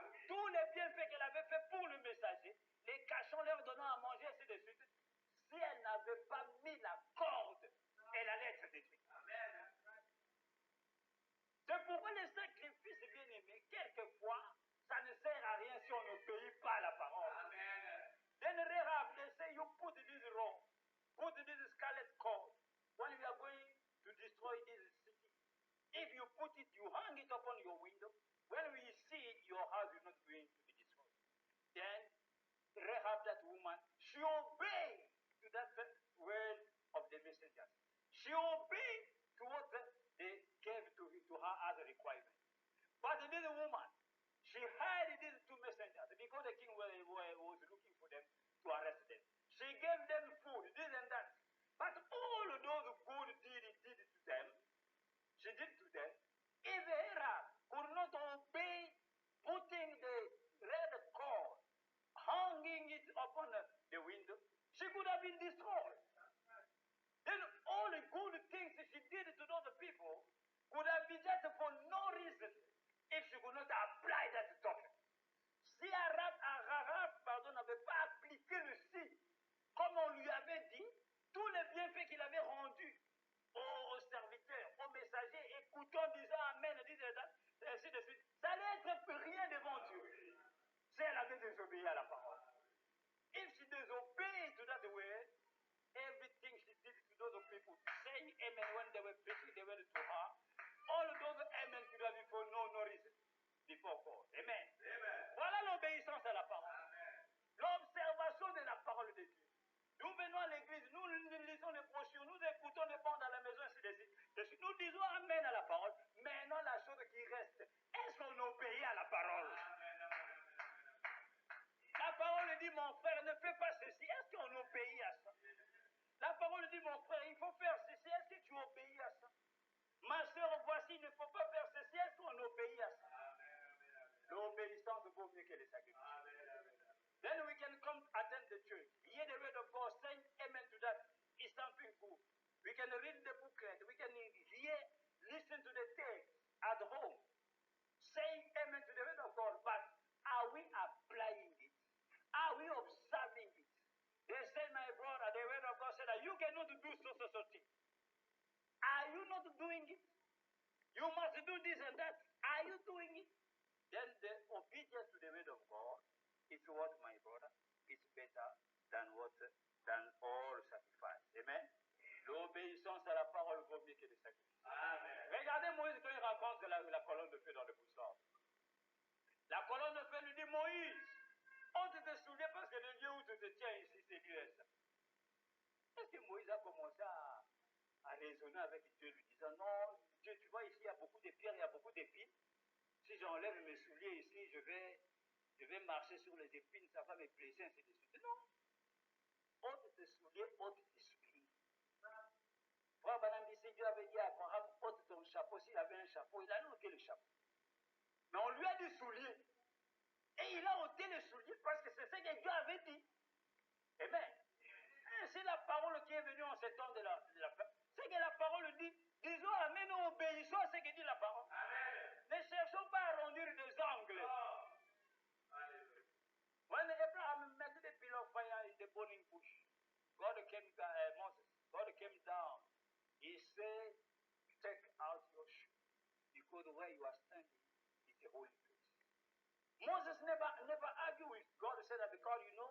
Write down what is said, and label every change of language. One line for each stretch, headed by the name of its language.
French: Tous les bienfaits qu'elle avait fait pour le messager, les cachant, leur donnant à manger, ainsi de suite, si elle n'avait pas mis la corde, elle allait être détruite. Amen. C'est pourquoi les sacrifices, bien aimés, quelquefois, ça ne sert à rien si on n'obéit pas à la parole. Amen.
English: Then Rahab, they say, you put this rope, put this scarlet cord. When we are going to destroy this city, if you put it, you hang it upon your window. When we see it, your house is not going to be destroyed. Then Rahab, that woman, she obeyed to that word of the messengers. She obeyed to what they gave to her as a requirement. But this woman, she had these two messengers because the king was looking for them to arrest them. She gave them food, this and that. But all of those good deeds did to them, she did to them. If Rahab could not obey putting the red cord, hanging it upon the window, she could have been destroyed. Then all the good things she did to those people could have been just for no reason if she could not apply that doctrine.
French: Si Rahab n'avait pas appliqué le si, comme on lui avait dit, tous les bienfaits qu'il avait rendus aux serviteurs, aux messagers, écoutant, disant Amen, ainsi de suite, ça allait être rien devant Dieu. Si elle avait désobéi à la parole.
English: If she disobeyed to that word, everything she did to those people saying amen when they were preaching the word to her, all of those amen could have been for no reason before God. Amen. Amen.
French: Voilà l'obéissance à la parole. L'observation de la parole de Dieu. Nous venons à l'église, nous lisons les brochures, nous écoutons les bandes à la maison, ainsi de suite. Nous disons amen à la parole. Maintenant, la chose qui reste, est-ce qu'on obéit à la parole? La parole dit, mon frère, ne fais pas ceci. Est-ce qu'on obéit à ça? La parole dit, mon frère, il faut faire ceci. Est-ce que tu obéis à ça? Ma soeur, voici, il ne faut pas faire ceci. Est-ce qu'on obéit à ça? L'obéissance vaut mieux que les sacrifices.
English: Then we can come attend the church. Hear the word of God, saying amen to that is something good. We can read the booklet. We can hear, listen to the text at home. Saying amen to the word of God. But are we applying it? Are we observing it? They say, my brother, the word of God said that you cannot do so thing. Are you not doing it? You must do this and that. Are you doing it? Then the obedience to the word of God is what, my brother, is better than all sacrifice. Amen.
French: L'obéissance à la parole vaut mieux que les sacrifices. Amen. Regardez Moïse quand il rencontre la colonne de feu dans le bush. La colonne de feu lui dit, Moïse, on te souvient parce que le lieu où tu te tiens ici, c'est l'US. Est-ce que Moïse a commencé à raisonner avec Dieu, lui disant, non, Dieu, tu vois, ici, il y a beaucoup de pierres, il y a beaucoup d'épines. Si j'enlève mes souliers ici, je vais marcher sur les épines, ça va me blesser, ainsi de suite. Non. Ôte tes souliers, ôte tes souliers. Frère Banambi, si Dieu avait dit à Abraham, ôte ton chapeau, s'il avait un chapeau, il a ôté le chapeau. Mais on lui a dit souliers. Et il a ôté les souliers parce que c'est ce que Dieu avait dit. Amen. C'est la parole qui est venue en ce temps de la fin. C'est que la parole dit, disons amen, nous obéissons à ce que dit la parole. Amen. Ne cherchons pas à arrondir des angles. Oh.
English: When Abraham met the pillar of fire in the burning bush, Moses, God came down. He said, take out your shoe, because where you are standing is a holy place. Moses never argued with God. Said that because